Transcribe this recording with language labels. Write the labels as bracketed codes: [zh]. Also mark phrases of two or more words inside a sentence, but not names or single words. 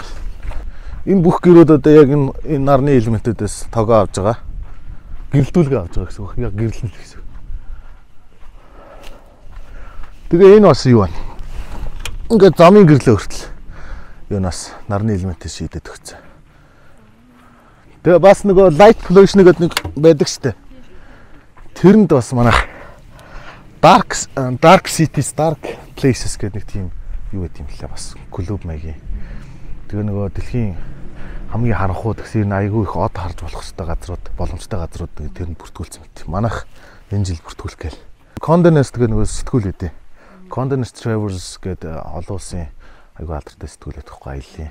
[mn] Энэ бүх гэрүүд одоо яг энэ нарны элементүүдээс тогоо авж байгаа. Гэрэлтүүлгээ авж байгаа гэсэн үг. Яг гэрлэн л гэсэн. Тэгээ энэ бас юу вэ? Ингээд замын гэрлээ хүртэл юунаас нарны элементээс шийдээд өгсөн. Тэгээ бас нөгөө [en] light pollution [mn] гэдэг нэг байдаг штэ. Тэрэнд бас манайх [en] dark cities, dark places [mn] гэдэг нэг тийм юу гэдэг юм лээ бас клуб маягийн. Тэгээ нөгөө дэлхийн хамгийн харанхуй тэгсэр айгүй их од харж болох хэвээр газрууд, боломжтой газрууд тэрэнд бүртгүүлсэн мэт. Манайх энэ жил бүртгүүлэх гээл. Condé Nast гэдэг нөгөө сэтгүүл өгдөө. Condé Nast Travels гэдэг олон улсын айгүй алдартай сэтгүүл өгөхгүй аяллаа.